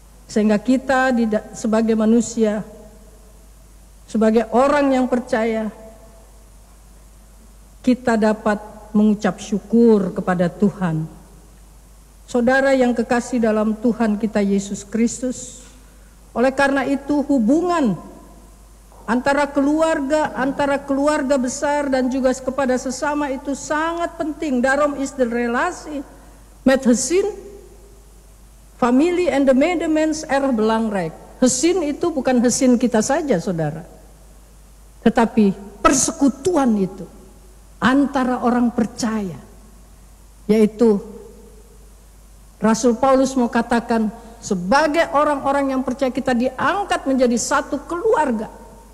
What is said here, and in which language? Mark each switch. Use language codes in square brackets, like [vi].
[id] Sehingga kita sebagai manusia, sebagai orang yang percaya, kita dapat mengucap syukur kepada Tuhan. Saudara yang kekasih dalam Tuhan kita Yesus Kristus, oleh karena itu hubungan antara keluarga besar dan juga kepada sesama itu sangat penting. [nl] Daarom is de relatie met gezin, familie en de medemens erg belangrijk. [id] Gezin itu bukan gezin kita saja, saudara, tetapi persekutuan itu antara orang percaya, yaitu Rasul Paulus mau katakan sebagai orang-orang yang percaya kita diangkat menjadi satu keluarga.